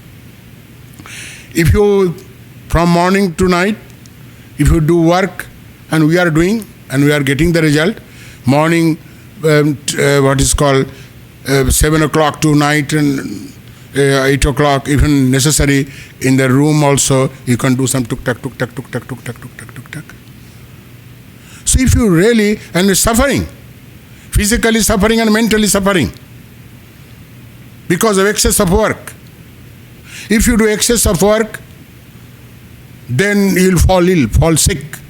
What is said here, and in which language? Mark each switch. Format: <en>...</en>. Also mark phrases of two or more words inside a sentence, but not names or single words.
<en>If you, from morning to night, if you do work, and we are doing, and we are getting the result, morning, what is called 7 o'clock to night, and 8 o'clock, even necessary in the room also, you can do some tuk-tak, tuk-tak, tuk-tak, tuk-tak, tuk-tak, tuk-tak. So if you really, and suffering, physically suffering and mentally suffering, because of excess of work. If you do excess of work, then you will fall ill, fall sick.</en>